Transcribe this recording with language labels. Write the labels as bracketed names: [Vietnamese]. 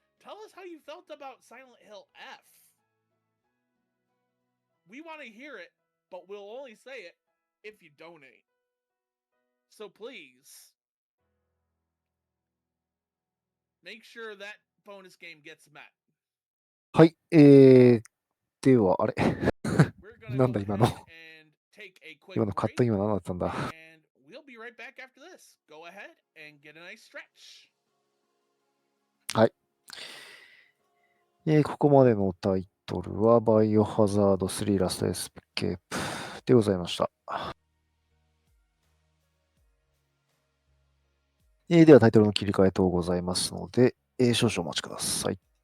[English] Tell us how you felt about Silent Hill F. We want to hear it, but we'll only say it if you donate. So please, make sure that bonus game gets met. [Japanese] はい、では、あれなんだ今の今のカットインは何だったんだ。 [English] We'll be right back after this. Go ahead and get a nice stretch. [Japanese] はい。ここまでのタイトルは、バイオハザード3ラストエスケープでございました。ではタイトルの切り替え等ございますので、少々お待ちください。